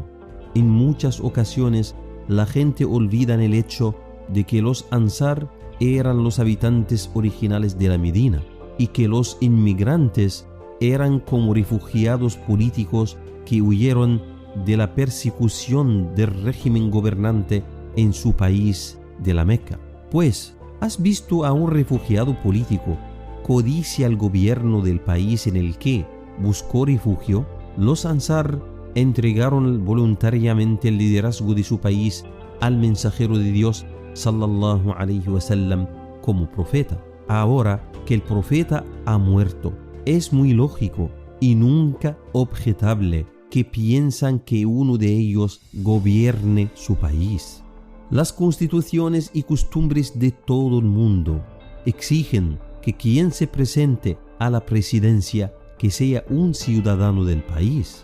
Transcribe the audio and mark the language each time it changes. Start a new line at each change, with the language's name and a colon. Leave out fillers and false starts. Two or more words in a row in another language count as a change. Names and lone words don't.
Spanish: En muchas ocasiones, la gente olvida el hecho de que los Ansar eran los habitantes originales de la Medina y que los inmigrantes eran como refugiados políticos que huyeron de la persecución del régimen gobernante en su país de la Meca. Pues, ¿has visto a un refugiado político codicia al gobierno del país en el que buscó refugio? Los Ansar entregaron voluntariamente el liderazgo de su país al mensajero de Dios
Arabic: صلى الله عليه وسلم
Spanish: como profeta. Ahora que el profeta ha muerto, es muy lógico y nunca objetable que piensan que uno de ellos gobierne su país. Las constituciones y costumbres de todo el mundo exigen que quien se presente a la presidencia que sea un ciudadano del país.